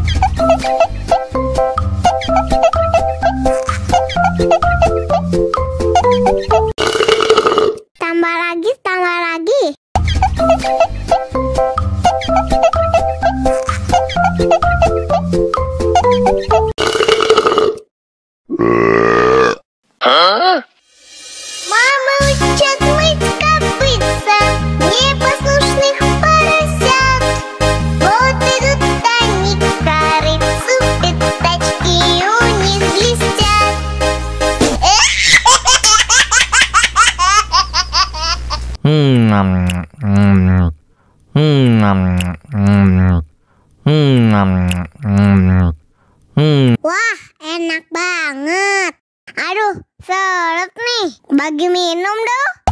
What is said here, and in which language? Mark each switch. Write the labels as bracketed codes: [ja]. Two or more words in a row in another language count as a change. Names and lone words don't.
[id] Tambah lagi, tambah lagi. Hah? [ru] Мама учат мыть копытца непослушных поросят. Вот идут они к корыцу, пятачки у них блестят. [id] Wah, enak banget. Aduh, seret nih. Bagi minum dong.